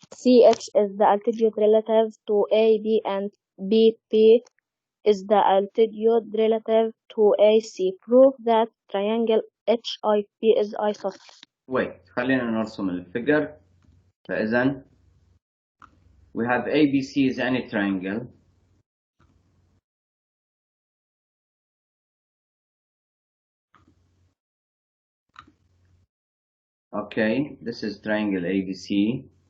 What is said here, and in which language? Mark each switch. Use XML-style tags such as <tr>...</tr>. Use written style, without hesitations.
<en>CH is the altitude relative to AB, and BP is the altitude relative to AC. Prove that triangle HIP is isosceles.</en> <ar>wait, خلينا نرسم الفيجر.</ar> <en>فإذا we have ABC is any triangle. Okay, this is triangle ABC.</en>